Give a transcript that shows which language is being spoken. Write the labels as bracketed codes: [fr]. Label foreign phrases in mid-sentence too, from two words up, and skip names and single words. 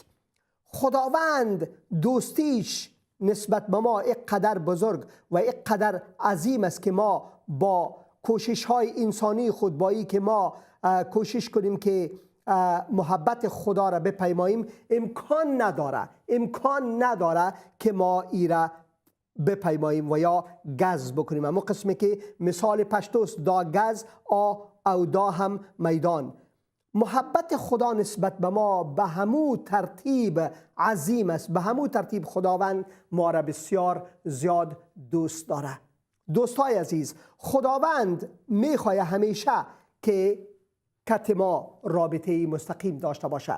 [fa] خداوند دوستیش نسبت به ما اینقدر بزرگ و اینقدر عظیم است که ما با کوشش های انسانی خود، با ای که ما کوشش کنیم که محبت خدا را بپیماییم، امکان نداره که ما ای را بپیماییم و یا گز بکنیم. اما قسمی که مثال پشتوست [ps] دا گز او دا هم میدان. [fa] محبت خدا نسبت به ما به همو ترتیب عظیم است، به همو ترتیب خداوند ما را بسیار زیاد دوست داره. دوستای عزیز، خداوند میخواد همیشه که کت ما رابطه مستقیم داشته باشه.